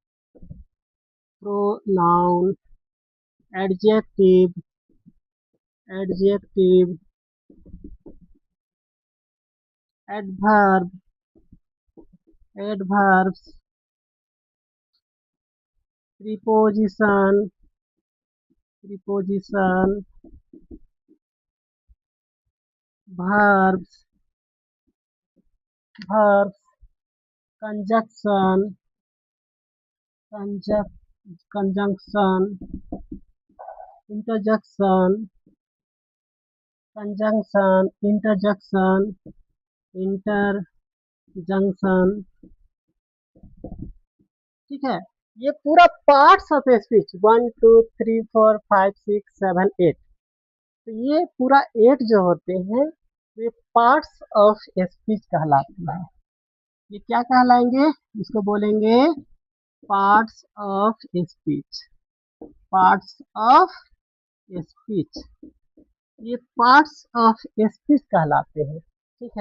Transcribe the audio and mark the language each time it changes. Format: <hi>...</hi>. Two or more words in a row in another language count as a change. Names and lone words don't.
<en>pronoun, adjective, adjective, adverb, adverbs, preposition, preposition, verbs, verbs, conjunction, conjunction, interjection, conjunction, interjection, interjunction,</en> <hi>ठीक है। ये पूरा</hi> <en>parts of speech</en> <hi>1 2 3 4 5 6 7 8, तो ये पूरा 8 जो होते हैं ये</hi> <en>parts of speech</en> <hi>कहलाते हैं। ये क्या कहलाएंगे, इसको बोलेंगे</hi> <en>parts of speech, parts of speech,</en> <hi>ये</hi> <en>parts of speech</en> <hi>कहलाते हैं, ठीक है।</hi>